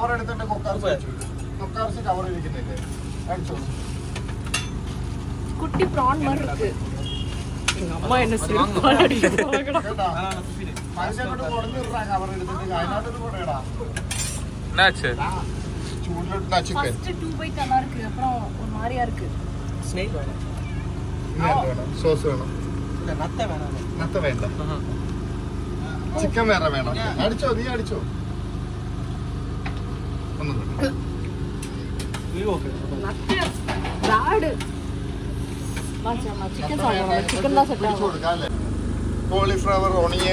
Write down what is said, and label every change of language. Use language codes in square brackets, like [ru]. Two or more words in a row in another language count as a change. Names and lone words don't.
[ta] குட்டி பிரான் மாதிரி இருக்கு. எங்க அம்மா என்ன சிரிப்பாடி போறாங்கடா. என்னாச்சு? [en] first 2 bite [ta] நல்லா இருக்கு, அப்புறம் ஒரு மாதிரியா இருக்கு. ஸ்னெயில் வேணும். [ml] സോസ് വേണം. നത്ത വേണ്ട. ചിക്കൻ വേറെ വേണം. അടിച്ചോ, നീ അടിച്ചോ. [en] cauliflower, onion